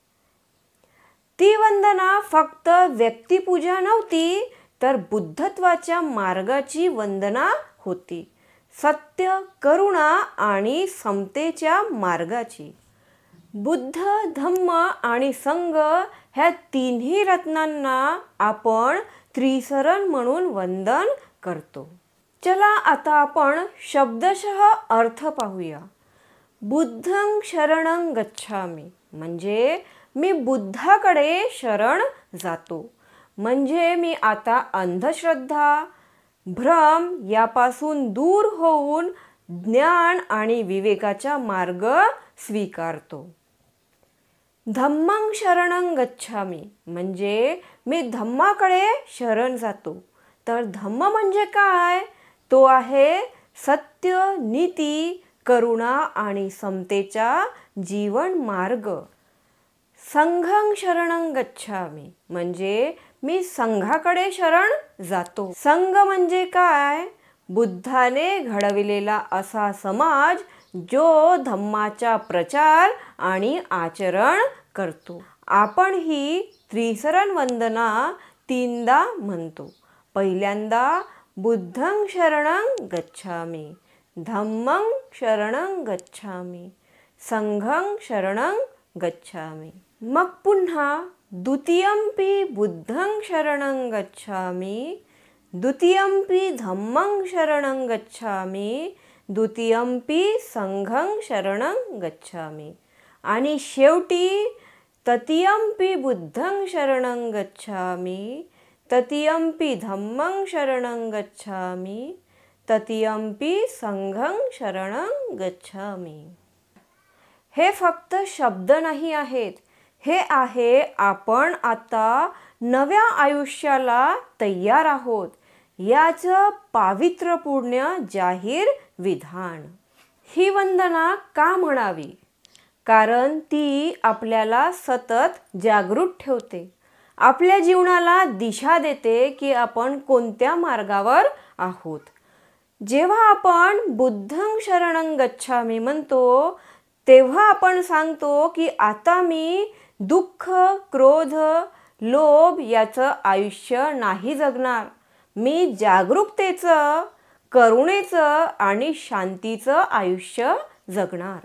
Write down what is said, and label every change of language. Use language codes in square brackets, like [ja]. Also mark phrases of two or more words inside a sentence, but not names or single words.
[mr] ती वंदना फक्त व्यक्तिपूजा नव्हती तर बुद्धत्वाच्या मार्गाची वंदना होती, सत्य, करुणा आणि समतेच्या मार्गाची। बुद्ध, धम्म आणि संघ ह्या तिन्ही रत्नांना आपण त्रिसरण म्हणून वंदन करतो। चला आता आपण शब्दशः अर्थ पाहूया। [pi] बुद्धं शरणं गच्छामि [mr] म्हणजे मी बुद्धाकडे शरण जातो, म्हणजे मी आता अंधश्रद्धा, भ्रम यापासून दूर होऊन ज्ञान आणि विवेकाचा मार्ग स्वीकारतो। [pi] धम्मं शरणं गच्छामि [mr] म्हणजे मी धम्माकडे शरण जातो। तर धम्म म्हणजे काय? तो आहे सत्य, नीती, करुणा आणि समतेचा जीवन मार्ग। [pi] संघं शरणं गच्छामि [mr] म्हणजे मी संघाकडे शरण जातो। संघ म्हणजे काय? बुद्धाने घडविलेला असा समाज जो धम्माचा प्रचार आणि आचरण करतो। आपण ही त्रिसरण वंदना तीनदा म्हणतो। [pi] पहिल्यांदा बुद्धं शरणं गच्छामि, धम्मं शरणं गच्छामि, संघं शरणं गच्छामि। [mr] मग पुन्हा [pi] द्वितीयंपि बुद्धं शरणं गच्छामि, द्वितीयंपि धम्मं शरणं गच्छामि, द्वितीयंपि संघं शरणं गच्छामि [mr] आणि शेवटी [pi] तृतीयंपि बुद्धं शरणं गच्छामि, तृतीयंपि धम्मं शरणं गच्छामि, तृतीयंपि संघं शरणं गच्छामि। [mr] हे फक्त शब्द नाही आहेत, हे आहे आपण आता नव्या आयुष्याला तयार आहोत याचं पावित्र्यपूर्ण जाहीर विधान। ही वंदना का म्हणावी? कारण ती आपल्याला सतत जागृत ठेवते, आपल्या जीवनाला दिशा देते की आपण कोणत्या मार्गावर आहोत। जेव्हा आपण [pi] बुद्धं शरणं गच्छामि [mr] म्हणतो तेव्हा आपण सांगतो की आता मी दुःख, क्रोध, लोभ याचं आयुष्य नाही जगणार। मी जागरूकतेचं, करुणेचं आणि शांतीचं आयुष्य जगणार।